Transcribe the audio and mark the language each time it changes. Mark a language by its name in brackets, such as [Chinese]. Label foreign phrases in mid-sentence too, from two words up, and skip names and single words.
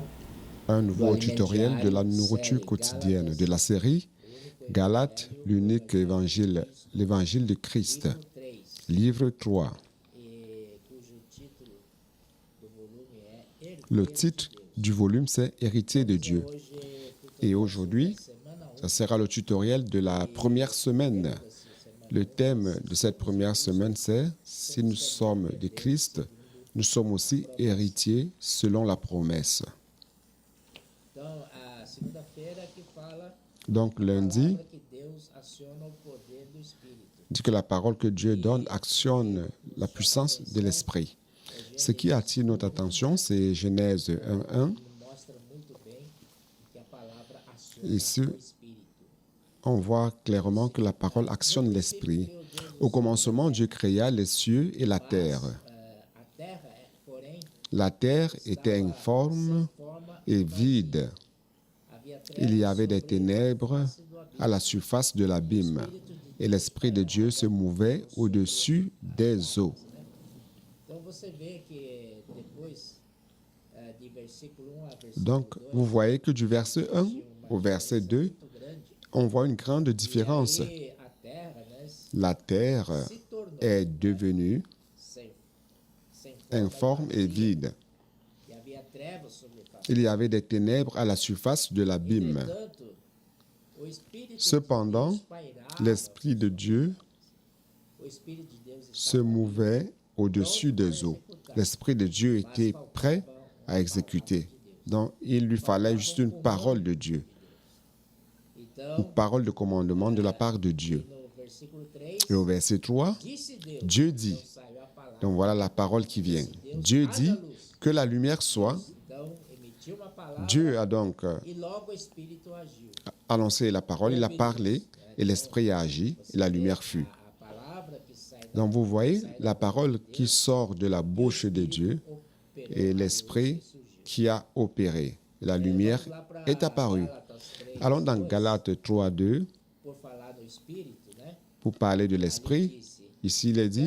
[French] Un [Portuguese] do [French] nouveau [Portuguese] alimento [French] tutoriel de la [Portuguese] diário, [French] nourriture série quotidienne [Portuguese] Gálatas, [French] de la série Galates, l'unique évangile, l'évangile de Christ, [Portuguese] livro 3, [French] livre 3. [Portuguese] cujo título do volume é [French] Le [Portuguese] Herdeiros de [French] titre [Portuguese] Deus. [French] du volume, c'est Héritier de [Portuguese] Vamos a [French] Dieu. [Portuguese] hoje pro [French] Et [Portuguese] tutorial sobre a [French] aujourd'hui, [Portuguese] semana 1. [French] ça sera le tutoriel de la première semaine. Le thème de cette première semaine, c'est « Si nous sommes de Christ, nous sommes aussi héritiers selon la promesse [Portuguese] Então, a segunda-feira que fala ». [French] Donc [Portuguese] a [French] lundi, [Portuguese] palavra que Deus aciona o poder do Espírito. [French] dit que la parole que Dieu donne actionne la puissance de l'Esprit. Ce qui attire notre attention, c'est Genèse 1.1. [Portuguese] Ele mostra muito bem que a palavra aciona [French] Ici, [Portuguese] o Espírito. [French] on voit clairement que la parole actionne l'Esprit. Au commencement, Dieu créa les cieux et la terre. [Portuguese] A terra, porém, [French] La terre était informe [Portuguese] sem forma [French] et vide. [Portuguese] havia [French] Il y avait des [Portuguese] sobre [French] ténèbres [Portuguese] face do abismo. [French] à la surface de l'abîme, et l'Esprit de Dieu se mouvait au-dessus des eaux. [Portuguese] Então você vê que depois de versículo 1 a versículo [French] Donc, [Portuguese] 2, [French] vous voyez que du verset 1 au verset 2, [Portuguese] muito grande. [French] on voit une grande différence. [Portuguese] E a terra, né, [French] La terre [Portuguese] se tornou [French] est devenue [Portuguese] sem [French] informe et vide. [Portuguese] e havia trevas sobre a face. [French] Il y avait des ténèbres à la surface de l'abîme. [Portuguese] Entretanto, o Espírito [French] Cependant, [Portuguese] de Deus pairava, [French] l'Esprit de Dieu [Portuguese] o Espírito de Deus [French] se [Portuguese] estava [French] mouvait au-dessus des eaux. L'Esprit de Dieu était prêt à exécuter. Donc, il lui fallait juste une parole de Dieu, une [Portuguese] Então, [French] parole de commandement de la part de Dieu. [Portuguese] no versículo 3, [French] Et au verset 3, [Portuguese] disse Deus, [French] Dieu dit, [Portuguese] então saiu a palavra. [French] donc voilà la parole qui vient. Dieu dit que la lumière soit. [Portuguese] Então, emitiu uma palavra [French] Dieu a donc [Portuguese] e logo o Espírito agiu. [French] annoncé la parole, il a parlé, et l'Esprit a agi, et la lumière fut. [Portuguese] A palavra que sai [French] Donc vous voyez la parole qui sort de la bouche de Dieu et l'Esprit qui a opéré. La lumière est apparue. Allons dans Galates 3.2 [Portuguese] por falar do Espírito, né? [French] pour parler de l'Esprit. [Portuguese] Disse, [French] Ici, il est dit,